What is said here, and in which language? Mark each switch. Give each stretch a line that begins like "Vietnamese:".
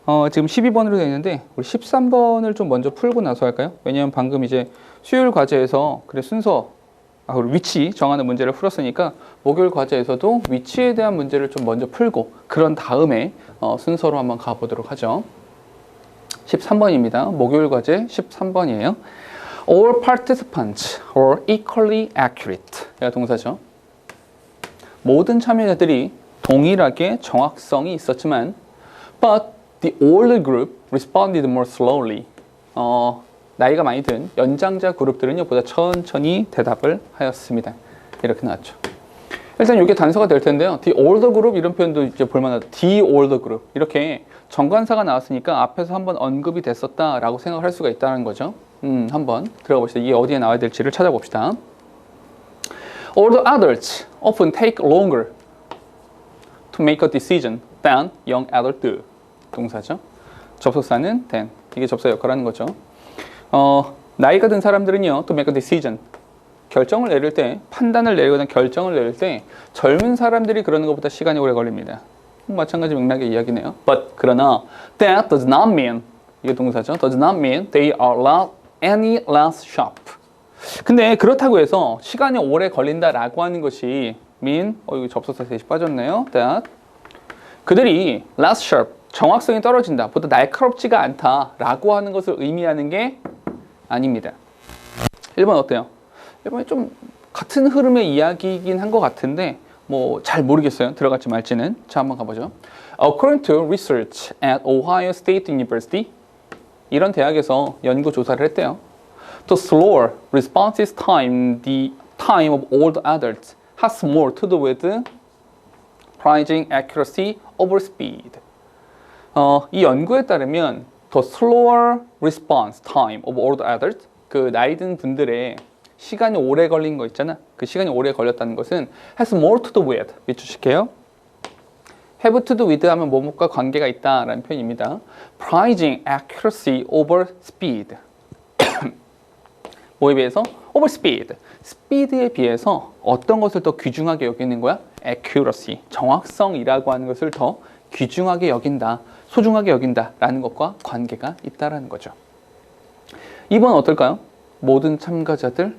Korean: 지금 12번으로 되어 있는데 우리 13번을 좀 먼저 풀고 나서 할까요? 왜냐하면 방금 이제 수요일 과제에서 글의 순서, 그리고 위치 정하는 문제를 풀었으니까 목요일 과제에서도 위치에 대한 문제를 좀 먼저 풀고 그런 다음에 순서로 한번 가보도록 하죠. 13번입니다. 목요일 과제 13번이에요.
English: All participants are equally accurate.
Korean: 가 동사죠. 모든 참여자들이 동일하게 정확성이 있었지만
English: but the older group responded more slowly.
Korean: 나이가 많이 든 연장자 그룹들은요 보다 천천히 대답을 하였습니다. 이렇게 나왔죠. 일단 이게 단서가 될 텐데요.
English: The older group
Korean: 이런 표현도 이제 볼만하다.
English: The older group
Korean: 이렇게 정관사가 나왔으니까 앞에서 한번 언급이 됐었다라고 생각할 수가 있다는 거죠. 한번 들어가 봅시다. 이게 어디에 나와야 될지를 찾아봅시다.
English: Older adults often take longer to make a decision than young adults do.
Korean: 동사죠. 접속사는 than. 이게 접사 역할을 하는 거죠. 나이가 든 사람들은요,
English: to make a decision.
Korean: 결정을 내릴 때, 판단을 내리거나 결정을 내릴 때 젊은 사람들이 그러는 것보다 시간이 오래 걸립니다. 마찬가지 맥락의 이야기네요.
English: But
Korean: 그러나
English: that does not mean,
Korean: 이게 동사죠.
English: does not mean they are any less sharp.
Korean: 근데 그렇다고 해서 시간이 오래 걸린다라고 하는 것이 mean, 이거 접속사 셋이 빠졌네요. that 그들이
English: less sharp,
Korean: 정확성이 떨어진다, 보다 날카롭지가 않다라고 하는 것을 의미하는 게 아닙니다. 1번 어때요? 1번이 좀 같은 흐름의 이야기이긴 한 것 같은데 뭐 잘 모르겠어요. 들어갈지 말지는. 자, 한번 가보죠.
English: According to research at Ohio State University,
Korean: 이런 대학에서 연구 조사를 했대요.
English: The slower response time, the time of old adults has more to do with prizing accuracy over speed.
Korean: 이 연구에 따르면
English: the slower response time of old adults,
Korean: 그 나이 든 분들의 시간이 오래 걸린 거 있잖아. 그 시간이 오래 걸렸다는 것은
English: has more to do with,
Korean: 밑줄칠게요.
English: have to do with
Korean: 하면 뭐뭐과 관계가 있다라는 표현입니다.
English: prizing accuracy over speed.
Korean: 뭐에 비해서?
English: over speed.
Korean: speed에 비해서 어떤 것을 더 귀중하게 여기는 거야?
English: accuracy.
Korean: 정확성이라고 하는 것을 더 귀중하게 여긴다, 소중하게 여긴다라는 것과 관계가 있다라는 거죠. 2번 어떨까요? 모든 참가자?